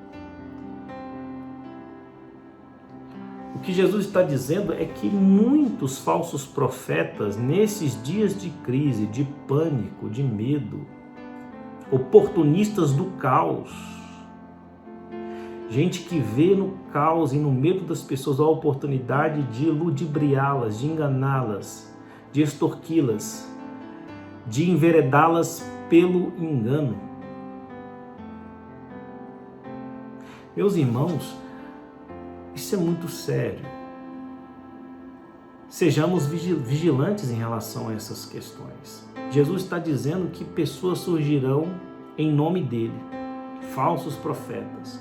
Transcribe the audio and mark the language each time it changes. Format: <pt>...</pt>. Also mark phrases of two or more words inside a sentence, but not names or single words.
<pt>O que Jesus está dizendo é que muitos falsos profetas, nesses dias de crise, de pânico, de medo, oportunistas do caos, gente que vê no caos e no medo das pessoas a oportunidade de ludibriá-las, de enganá-las, de extorquí-las, de enveredá-las pelo engano. Meus irmãos, isso é muito sério. Sejamos vigilantes em relação a essas questões. Jesus está dizendo que pessoas surgirão em nome dele, falsos profetas.</pt>